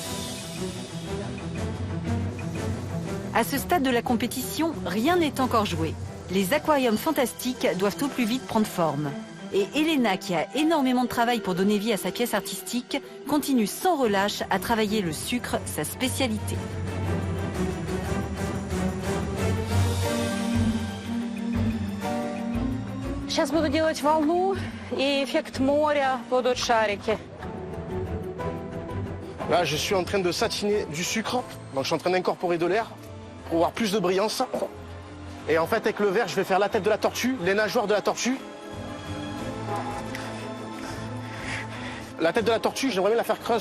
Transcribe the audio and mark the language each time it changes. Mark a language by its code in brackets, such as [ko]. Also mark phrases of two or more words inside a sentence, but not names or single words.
[fr] À ce stade de la compétition, rien n'est encore joué. Les aquariums fantastiques doivent au plus vite prendre forme. Et Elena, qui a énormément de travail pour donner vie à sa pièce artistique, continue sans relâche à travailler le sucre, sa spécialité. [ru] Сейчас буду делать волну, и эффект моря будут шарики. [fr] Là, je suis en train de satiner du sucre. Donc, je suis en train d'incorporer de l'air pour avoir plus de brillance. Et en fait, avec le verre, je vais faire la tête de la tortue, les nageoires de la tortue. La tête de la tortue, j'aimerais bien la faire creuse.